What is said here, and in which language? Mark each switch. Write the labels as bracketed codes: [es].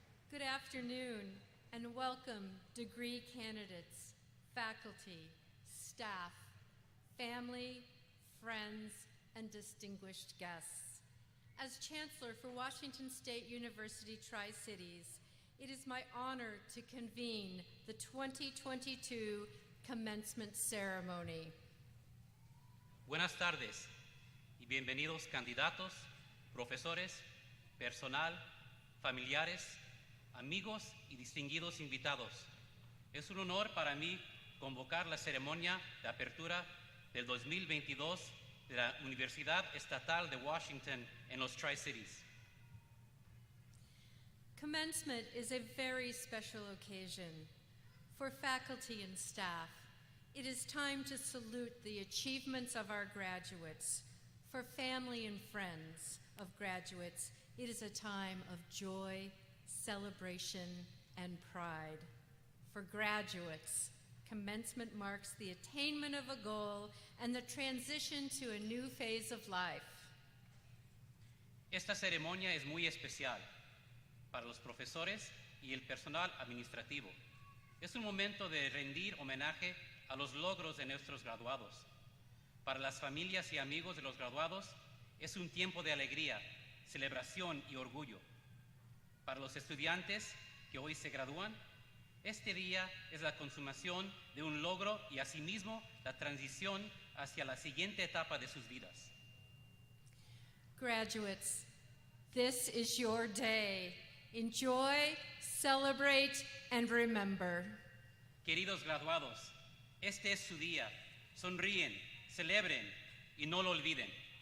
[en] Good afternoon and welcome degree candidates, faculty, staff, family, friends, and distinguished guests. As Chancellor for Washington State University Tri-Cities, it is my honor to convene the 2022 Commencement Ceremony. [es] Buenas tardes y bienvenidos candidatos, profesores, personal, familiares, amigos y distinguidos invitados. Es un honor para mí convocar la ceremonia de apertura del 2022 de la Universidad Estatal de Washington en los Tri-Cities. [en] Commencement is a very special occasion. For faculty and staff, it is time to salute the achievements of our graduates. For family and friends of graduates, it is a time of joy, celebration, and pride. For graduates, commencement marks the attainment of a goal and the transition to a new phase of life. [es] Esta ceremonia es muy especial para los profesores y el personal administrativo. Es un momento de rendir homenaje a los logros de nuestros graduados. Para las familias y amigos de los graduados, es un tiempo de alegría, celebración y orgullo. Para los estudiantes que hoy se gradúan, este día es la consumación de un logro y asimismo la transición hacia la siguiente etapa de sus vidas. [en] Graduates, this is your day. Enjoy, celebrate, and remember. [es] Queridos graduados, este es su día. Sonríen, celebren y no lo olviden.